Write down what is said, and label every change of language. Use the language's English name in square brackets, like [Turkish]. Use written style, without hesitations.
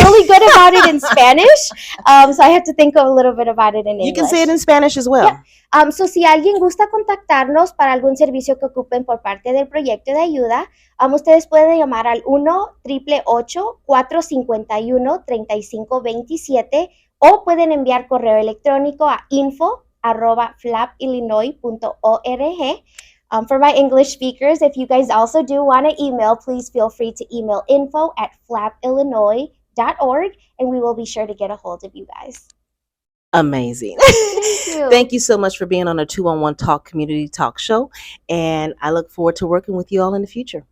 [English] really good about it in Spanish, so I have to think a little bit about it in You can English. say it in Spanish as Yeah. well. [Spanish] So si alguien gusta contactarnos para algún servicio que ocupen por parte del proyecto de ayuda, ustedes pueden llamar al 1-888-451-3527 o pueden enviar correo electrónico a info@flapillinois.org. [English] For my English speakers, if you guys also do want to email, please feel free to email info@flapillinois.org, and we will be sure to get a hold of you guys. Amazing. Thank you. Thank you so much for being on a 2-on-1 Talk community talk show. And I look forward to working with you all in the future.